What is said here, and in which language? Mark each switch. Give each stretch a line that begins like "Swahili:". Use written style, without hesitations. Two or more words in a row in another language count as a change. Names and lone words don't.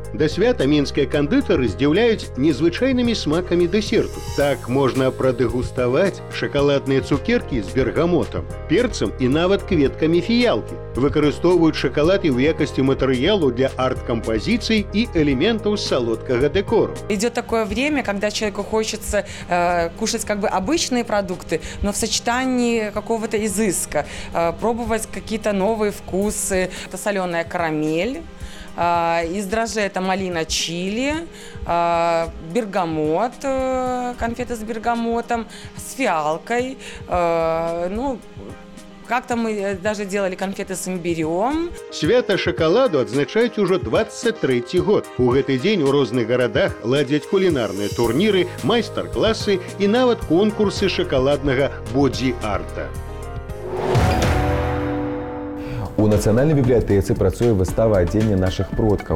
Belarusian: Да свята мінскія кандытары здзіўляюць незвычайнымі смакамі дэсерту. Так можна прадэгуставаць шакаладныя цукеркі з бергамотам, перцам і нават кветкамі фіялкі. Выкарыстоўваюць шакалад і ў якасці матэрыялу для арт-кампазіцый і элементаў салодкага дэкору.
Russian: Идет такое время, когда человеку хочется кушать как бы обычные продукты, но в сочетании какого-то изыска, пробовать какие-то новые вкусы. Это соленая карамель, из дрожжей это малина чили, бергамот, конфеты с бергамотом, с фиалкой, как-то мы даже делали конфеты с имбирем.
Belarusian: Свята шакаладу адзначаюць ужо 23-й год. У гэты дзень у розных гарадах ладзяць кулінарныя турніры, майстар-класы і нават конкурсы шакаладнага бодзі-арта. У Нацыянальнай бібліятэцы працуе выстава адзення нашых продкаў.